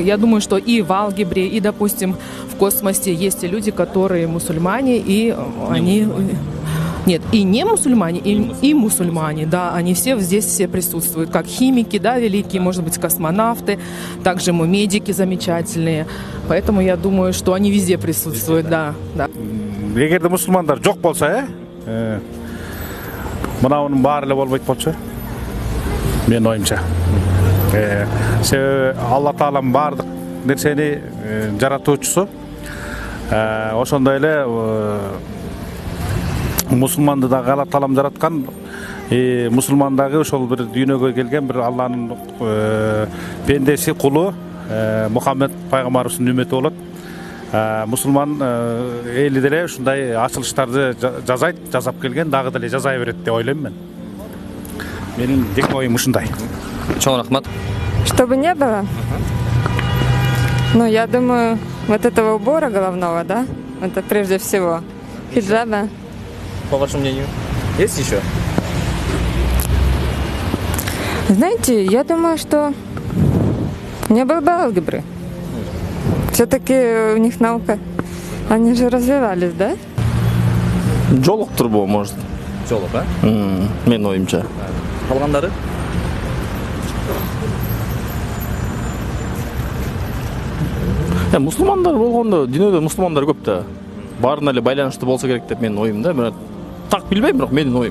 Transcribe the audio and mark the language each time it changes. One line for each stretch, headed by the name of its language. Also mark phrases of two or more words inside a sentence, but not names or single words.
Russian: Я думаю, что и в алгебре, и, допустим, в космосе есть и люди, которые мусульмане, и они... Нет, и не мусульмане, и мусульмане, да, они здесь все присутствуют, как химики, да, великие, может быть, космонавты, также мы медики замечательные, поэтому я думаю, что они везде присутствуют, да.
Kyrgyz: Эгерде мусулмандар жок болсо, мынанын баары эле болбойт болчу. Мен оюмча. Алла Тааланын баардык нерсени жаратуучусу. Ошондой эле мусулманды дагы Алла Таалам жараткан. Мусулмандагы ошол бир дүйнөгө келген бир Алланын пендеси, кулу Мухаммед пайгамбарыбыздын үммөтү болот. Мусулман эли деле ушундай ачылыштарды жасап келген, дагы деле жасай берет деп ойлойм мен. Менин жеке оюм ушундай. Чоң рахмат.
Russian: Чтобы не было? Ну, я думаю, вот этого убора головного, да? Это прежде всего. Хиджаба. По вашему мнению, есть еще? Знаете, я думаю, что не было бы алгебры. Все-таки у них наука, они же развивались, да?
Kyrgyz: Жолук турбу,
Russian: может.
Kyrgyz: Жолук, а? Мен оюмча. Калгандары? Мусулмандар болгондо, дүйнөдө мусулмандар көп да. Баарына эле байланыштуу болсо керек деп менин оюм да. Мен так билбейм, бирок менин оюм.